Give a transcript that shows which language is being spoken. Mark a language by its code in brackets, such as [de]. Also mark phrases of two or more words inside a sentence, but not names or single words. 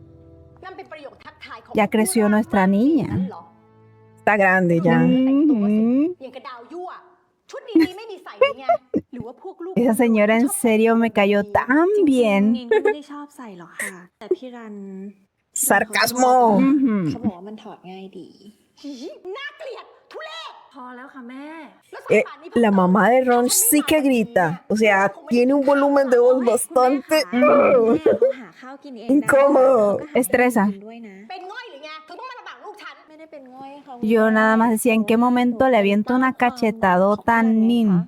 [es] Ya creció nuestra niña. está grande ya. Esa señora en serio me cayó tan bien. Sarcasmo. [th] เขาบอกว่ามันถอดง่ายดี [es] La mamá de Ron sí que grita. O sea, tiene un volumen de voz bastante incómodo. Estresa. Yo nada más decía, ¿en qué momento le aviento una cachetadota a Nin?